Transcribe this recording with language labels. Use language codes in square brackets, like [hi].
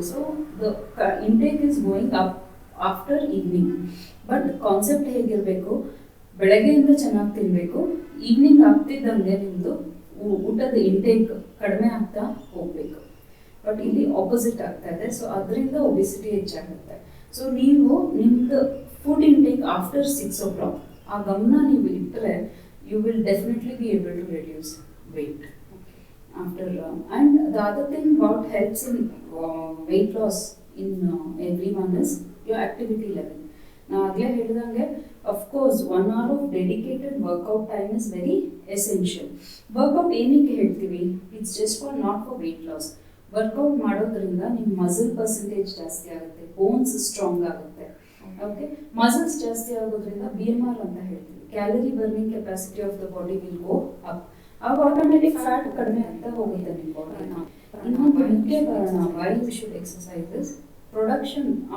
[en] So the intake is going up after evening. [kn] But concept ಹೇಗಿರಬೇಕು, ಬೆಳಗ್ಗೆಯಿಂದ ಚೆನ್ನಾಗಿ ತಿನ್ನಬೇಕು, ಈವ್ನಿಂಗ್ ಆಗ್ತಿದ್ದಂಗೆ ನಿಮ್ಮದು ಊಟದ ಇಂಟೇಕ್ ಕಡಿಮೆ ಆಗ್ತಾ ಹೋಗಬೇಕು. ಬಟ್ ಇಲ್ಲಿ ಆಪೋಸಿಟ್ ಆಗ್ತಾ ಇದೆ. ಸೊ ಅದರಿಂದ ಒಬಿಸಿಟಿ ಹೆಚ್ಚಾಗುತ್ತೆ. ಸೊ ನೀವು ನಿಮ್ಮದು ಫುಡ್ ಇಂಟೇಕ್ ಆಫ್ಟರ್ 6 o'clock ಆ ಗಮನ ನೀವು ಇಟ್ಟರೆ [en] You will definitely be able to reduce weight after and the other thing what helps in weight loss in everyone is your activity level. Now again ಹೇಳಿದಂಗೆ of course 1 hour of dedicated workout time is very essential. Workout ಏನಕ್ಕೆ ಹೇಳ್ತೀವಿ, it's just for not for weight loss. [kn] Workout ಮಾಡೋದ್ರಿಂದ ನಿಮ್ಮ muscle percentage ಜಾಸ್ತಿ ಆಗುತ್ತೆ, bones strong ಆಗುತ್ತೆ. Okay, muscles ಜಾಸ್ತಿ ಆಗೋದ್ರಿಂದ BMR ಅಂತ ಹೇಳ್ತೀವಿ, [en] Calorie burning capacity of the body will go up. [kn] ಆವಾಗ ಆಟೋಮೆಟಿಕ್ ಫ್ಯಾಟ್ ಕಡಿಮೆ ಅಂತ ಹೋಗುತ್ತೆ ನಿಮ್ಮ ಬಾಡಿನ. ಇನ್ನೊಂದು ಮುಖ್ಯ ಕಾರಣ [en] Why you should exercises production.